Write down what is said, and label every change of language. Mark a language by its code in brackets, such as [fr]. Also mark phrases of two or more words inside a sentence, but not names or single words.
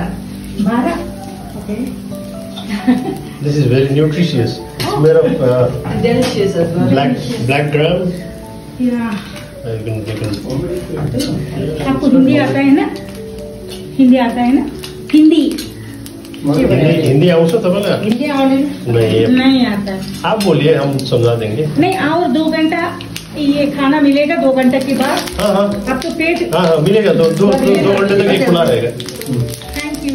[en] Okay. This is very nutritious. It's made of delicious as well. black gram. Yeah. You can [hi] आपको हिंदी आता है ना? हिंदी आता है ना? हिंदी [ne] हिंदी आउँछ तपाईलाई? हिंदी आउने [hi] नहीं आता है। आप बोलिए हम समझा देंगे। नहीं और 2 घंटा ये खाना मिलेगा 2 घंटे के बाद। हाँ अब तो पेट मिलेगा 2 घंटे तक ये खुला रहेगा। [en] thank you.